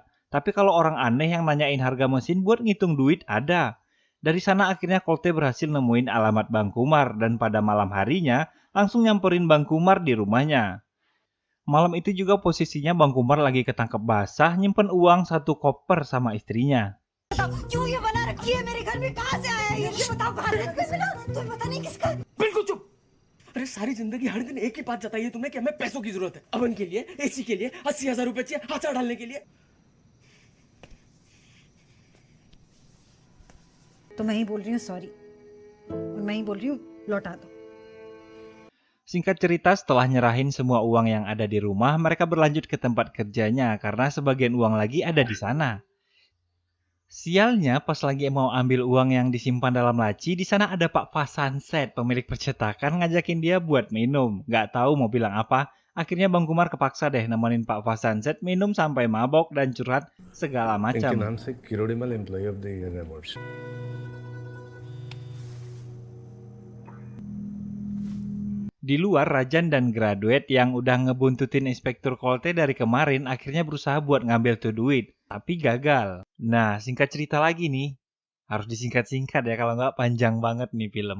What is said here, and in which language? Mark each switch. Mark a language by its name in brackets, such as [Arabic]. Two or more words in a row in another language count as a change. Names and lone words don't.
[Indonesian] Tapi kalau orang aneh yang nanyain harga mesin buat ngitung duit ada. Dari sana akhirnya Kolte berhasil nemuin alamat Bang Kumar dan pada malam harinya langsung nyamperin Bang Kumar di rumahnya. Malam itu juga posisinya Bang Kumar lagi ketangkep basah nyimpen uang 1 koper sama istrinya. [Hindi] क्यों ये बना रखी है मेरे घर में कहाँ से आया ये बताओ कहाँ से मिला तुम्हें पता नहीं किसका बिल्कुल चुप अरे सारी जिंदगी हर दिन एक ही बात बताई है तुमने कि हमें पैसों की जरूरत है अवन के लिए एसी के लिए 80,000 रुपए चाहिए हाथ डालने के लिए तो मैं ही बोल रही हूँ सॉरी और मैं ही बोल रही हूँ लौटा दो [Indonesian] Singkat cerita, setelah nyerahin semua uang yang ada di rumah, mereka berlanjut ke tempat kerjanya karena sebagian uang lagi ada di sana. Sialnya, pas lagi mau ambil uang yang disimpan dalam laci, di sana ada Pak Fasanset, pemilik percetakan, ngajakin dia buat minum. Nggak tahu mau bilang apa, Akhirnya Bang Kumar kepaksa deh nemenin Pak Vasanset minum sampai mabok dan curhat segala macam. [English] Kirodimal Employee of the Year Award [Indonesian] Di luar, Rajan dan graduate yang udah ngebuntutin Inspektur Kolte dari kemarin akhirnya berusaha buat ngambil tuh duit, tapi gagal. Nah, singkat cerita lagi nih. Harus disingkat-singkat ya, kalau nggak panjang banget nih film.